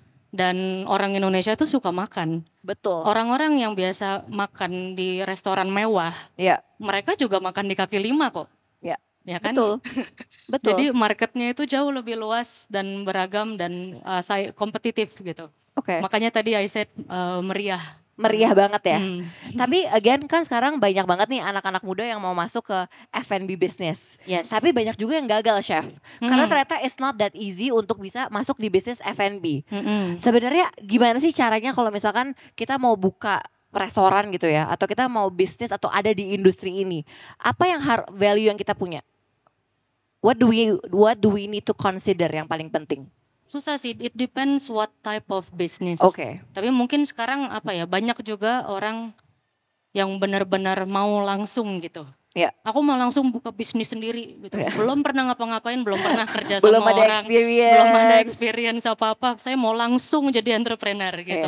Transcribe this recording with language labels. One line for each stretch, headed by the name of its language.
Indonesian: Dan orang Indonesia tuh suka makan. Betul. Orang-orang yang biasa makan di restoran mewah, Ya, mereka juga makan di kaki lima kok. ya. Ya kan? Betul. Betul. Jadi marketnya itu jauh lebih luas dan beragam dan kompetitif gitu. Oke. Makanya tadi
English: I said
Indonesian: meriah. Meriah banget ya. Hmm. Tapi again kan sekarang banyak banget nih anak-anak muda yang mau masuk ke F&B business.
English: Yes.
Indonesian: Tapi banyak juga yang gagal, chef. Karena ternyata
English: it's not that easy
Indonesian: untuk bisa masuk di bisnis F&B. Sebenarnya gimana sih caranya kalau misalkan kita mau buka restoran gitu ya, atau kita mau bisnis atau ada di industri ini? Apa yang value yang kita punya?
English: What do we need to consider
Indonesian: yang paling penting? Susah sih,
English: it depends what type of business.
Indonesian: Oke. Tapi mungkin sekarang banyak juga orang yang benar-benar mau langsung gitu. Ya. Aku mau langsung buka bisnis sendiri gitu. Ya. Belum pernah ngapa-ngapain, belum pernah kerja Belum sama ada orang.
English: experience.
Indonesian: Belum ada experience apa-apa. Saya mau langsung jadi entrepreneur gitu.